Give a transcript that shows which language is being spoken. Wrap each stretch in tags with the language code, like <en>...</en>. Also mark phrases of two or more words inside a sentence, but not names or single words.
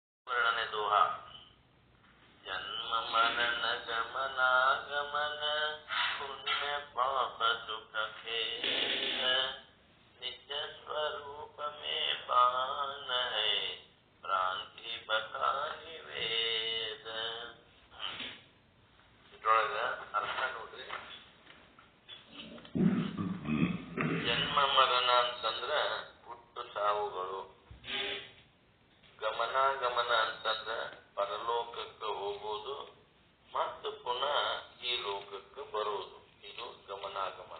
<hi>वर्णने दोहा जन्म मरण गमनागमन पुण्य पाप सुख खेल निज स्वरूप में पान है भ्रांति बखानी वेद</hi> <kn>ಇದ್ರೊಳಗ ಅರ್ಥ ನೋಡ್ರಿ. ಜನ್ಮ ಮರಣ ಅಂತಂದ್ರ ಹುಟ್ಟು ಸಾವುಗಳು, ಗಮನಾಗಮನ ಅಂತಂದ್ರ ಪರಲೋಕಕ್ಕೆ ಹೋಗುವುದು ಮತ್ತು ಪುನಃ ಈ ಲೋಕಕ್ಕೆ ಬರುವುದು, ಇದು ಗಮನಾಗಮನ.</kn>